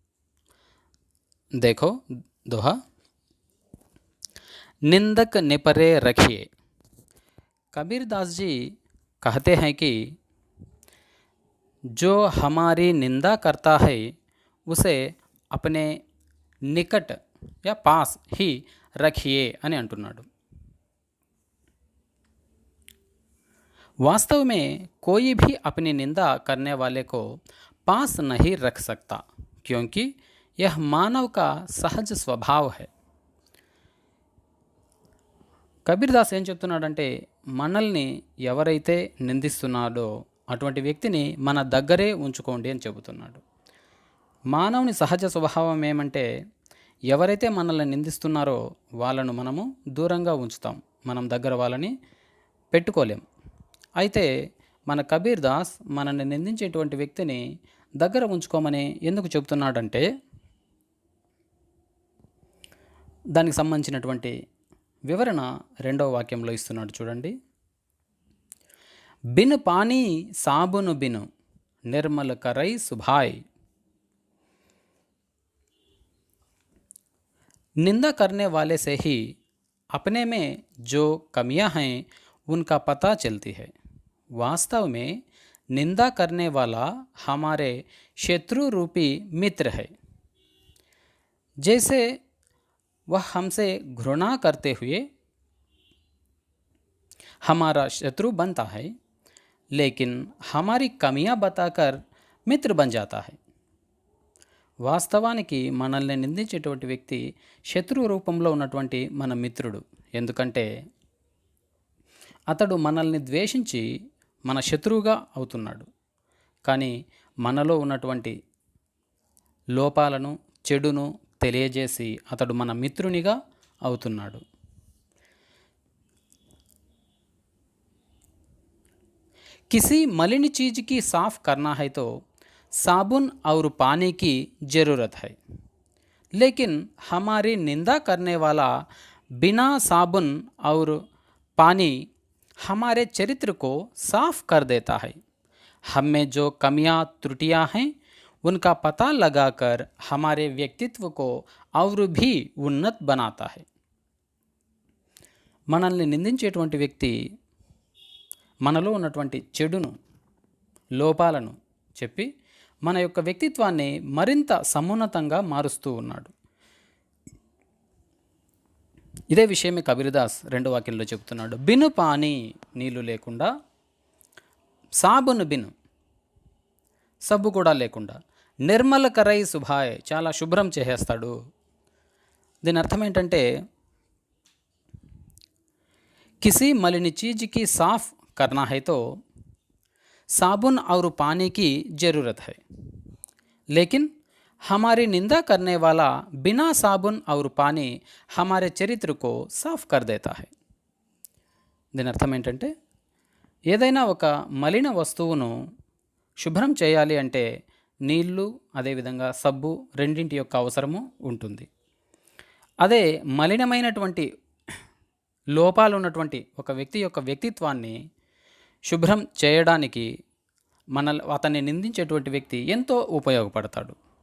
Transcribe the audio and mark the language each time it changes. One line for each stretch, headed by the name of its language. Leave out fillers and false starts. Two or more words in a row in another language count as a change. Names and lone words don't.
Hindi: देखो दोहा, निंदक निपरे रखिए। कबीर दास जी कहते हैं कि जो हमारी निंदा करता है उसे अपने निकट या पास ही रखिए
Telugu: అని అంటున్నాడు।
Hindi: वास्तव में कोई भी अपनी निंदा करने वाले को पास नहीं रख सकता, क्योंकि यह मानव का सहज स्वभाव है।
Telugu: కబీర్ దాస్ ఏం చెప్తున్నాడంటే, మనల్ని ఎవరైతే నిందిస్తున్నాడో అటువంటి వ్యక్తిని మన దగ్గరే ఉంచుకోండి అని చెబుతున్నాడు। మానవుని సహజ స్వభావం ఏమంటే, ఎవరైతే మనల్ని నిందిస్తున్నారో వాళ్ళను మనము దూరంగా ఉంచుతాం, మనం దగ్గర వాళ్ళని పెట్టుకోలేం। అయితే మన కబీర్ దాస్ మనల్ని నిందించేటువంటి వ్యక్తిని దగ్గర ఉంచుకోమని ఎందుకు చెబుతున్నాడంటే, దానికి సంబంధించినటువంటి వివరణ రెండవ వాక్యంలో ఇస్తున్నాడు చూడండి।
Hindi: बिन पानी साबुन बिन निर्मल करई सुभाय। निंदा करने वाले से ही अपने में जो कमियां हैं उनका पता चलती है। वास्तव में निंदा करने वाला हमारे शत्रु रूपी मित्र है। जैसे वह हमसे घृणा करते हुए हमारा शत्रु बनता है, लेकिन हमारी कमियां बताकर मित्र बन जाता है।
Telugu: వాస్తవానికి మనల్ని నిందించేటువంటి వ్యక్తి శత్రువు రూపంలో ఉన్నటువంటి మన మిత్రుడు। ఎందుకంటే అతడు మనల్ని ద్వేషించి మన శత్రువుగా అవుతున్నాడు, కానీ మనలో ఉన్నటువంటి లోపాలను, చెడును తెలియజేసి అతడు మన మిత్రునిగా అవుతున్నాడు।
Hindi: किसी मलिन चीज़ की साफ करना है तो साबुन और पानी की ज़रूरत है, लेकिन हमारी निंदा करने वाला बिना साबुन और पानी हमारे चरित्र को साफ कर देता है। हम में जो कमियां त्रुटियां हैं उनका पता लगाकर हमारे व्यक्तित्व को और भी उन्नत बनाता है।
Telugu: మనల్ని నిందించేటువంటి వ్యక్తి మనలో ఉన్నటువంటి చెడును, లోపాలను చెప్పి మన యొక్క వ్యక్తిత్వాన్ని మరింత సమున్నతంగా మారుస్తూ ఉన్నాడు। ఇదే విషయమే కబీర్దాస్ రెండో వాక్యంలో చెబుతున్నాడు।
Hindi: बिनु पानी,
Telugu: నీళ్లు లేకుండా,
Hindi: साबुन बिनु,
Telugu: సబ్బు కూడా లేకుండా,
Hindi: निर्मल करई सुभाय,
Telugu: చాలా శుభ్రం చేసేస్తాడు। దీని అర్థం ఏంటంటే,
Hindi: किसी मलिन चीज़ की साफ करना है तो साबुन और पानी की ज़रूरत है, लेकिन हमारी निंदा करने वाला बिना साबुन और पानी हमारे चरित्र को साफ कर देता है।
Telugu: దీని అర్థం ఏంటంటే, ఏదైనా ఒక మలిన వస్తువును శుభ్రం చేయాలి అంటే నీళ్లు అదేవిధంగా సబ్బు రెండింటి యొక్క అవసరము ఉంటుంది. అదే మలినమైనటువంటి లోపాలు ఉన్నటువంటి ఒక వ్యక్తి యొక్క వ్యక్తిత్వాన్ని శుభ్రం చేయడానికి అతన్ని నిందించేటువంటి వ్యక్తి ఎంతో ఉపయోగపడతాడు.